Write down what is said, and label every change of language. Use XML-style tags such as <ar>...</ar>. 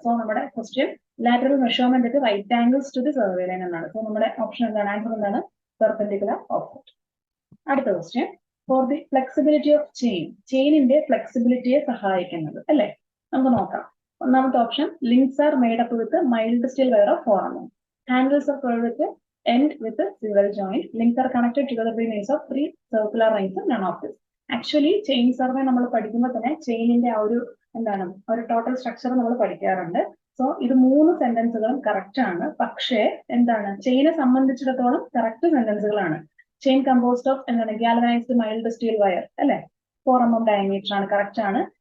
<en>so</en> <ml>നമ്മുടെ</ml> <en>question lateral measurement at right angles to the survey line</en> <ml>എന്നാണ്. So നമ്മുടെ option എന്താണ്, answer എന്താണ്, പെർപെൻഡിക്കുലർ ഓഫ്സെറ്റ്. അടുത്ത question,</ml> <en>for the flexibility of</en> <ml>ചെയിനിന്റെ ഫ്ലെക്സിബിലിറ്റിയെ സഹായിക്കുന്നത് അല്ലെ. നമുക്ക് നോക്കാം. ഒന്നാമത്തെ</ml> <en>Option, links are made up with mild steel wire of 4 mm. Handles are filled with end with a single joint. Links are connected together by means of 3 circular rings. None of this.</en> <ml>Actually chain survey നമ്മൾ പഠിക്കുമ്പോൾ തന്നെ ചെയിനിന്റെ ആ ഒരു എന്താണ് ഒരു total structure നമ്മൾ പഠിക്കാറുണ്ട്. So ഇത് 3 സെന്റൻസുകളും കറക്റ്റ് ആണ്. പക്ഷേ എന്താണ് ചെയിനെ സംബന്ധിച്ചിടത്തോളം കറക്റ്റ് സെന്റൻസുകളാണ്.</ml> <en>chain composed of</en> <ml>എന്താണ് ഗാൽവനൈസ്ഡ് മൈൽഡ് സ്റ്റീൽ വയർ അല്ലെ, 4 mm ഡയമീറ്റർ ആണ്, കറക്റ്റ് ആണ്.</ml>